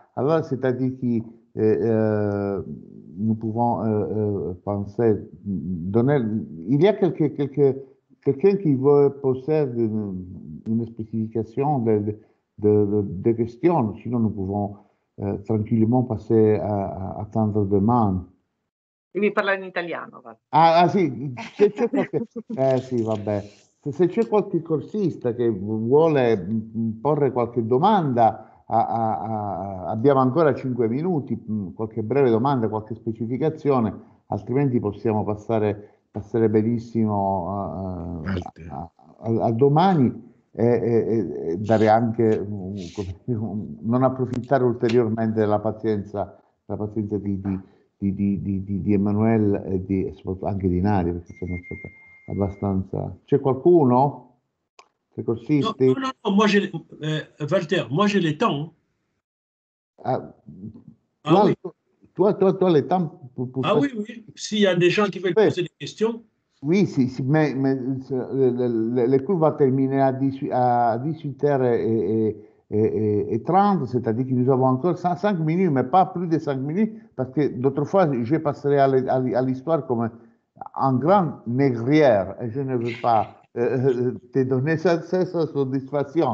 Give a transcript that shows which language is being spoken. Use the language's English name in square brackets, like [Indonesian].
[French] Alors, c'est-à-dire que nous pouvons penser, il y a quelqu'un qui veut poser une spécification de questions, sinon nous pouvons tranquillement passer à attendre demain. [Italian] Devi parlare in italiano. Va. Ah sì, c'è qualche... sì, vabbè. Se c'è qualche corsista che vuole porre qualche domanda, abbiamo ancora 5 minuti, qualche breve domanda, qualche specificazione, altrimenti possiamo passare benissimo a domani e dare anche, non approfittare ulteriormente della pazienza di Emanuele e anche di Nadia, perché sono stata abbastanza... C'è qualcuno? C'è corsisti? [French] No, moi j'ai Walter, moi j'ai le temps. Oui. Toi, le temps pour Ah oui, s'il y a des gens qui veulent poser des questions. Oui, mais le cours va terminer à 18h30, c'est-à-dire que nous avons encore 5 minutes, mais pas plus de 5 minutes, parce que d'autres fois, je passerai à l'histoire comme un grand négrière, et je ne veux pas te donner cette satisfaction.